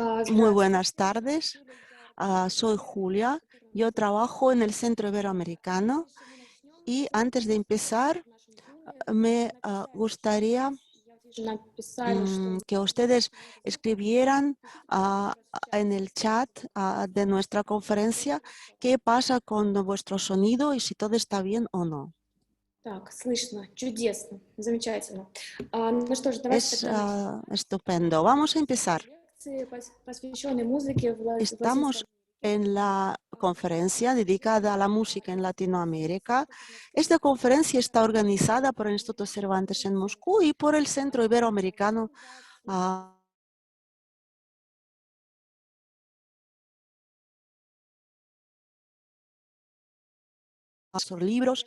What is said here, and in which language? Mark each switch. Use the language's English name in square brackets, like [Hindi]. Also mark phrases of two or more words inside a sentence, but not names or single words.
[Spanish] Muy buenas tardes, soy Julia, yo trabajo en el Centro Iberoamericano y antes de empezar me gustaría que ustedes escribieran en el chat de nuestra conferencia qué pasa con vuestro sonido y si todo está bien o no. [Russian] Так, слышно. Чудесно. Замечательно. Ну что ж, давайте [Spanish] Es [Russian] тогда начнем [Spanish] estupendo. Vamos a empezar. [Russian] лекции, посвященной музыке в [Spanish] Estamos [Russian] Латинской [Spanish] en la conferencia dedicada a la música en Latinoamérica. Esta conferencia está organizada por el Instituto Cervantes en Moscú y por el Centro Iberoamericano sobre libros.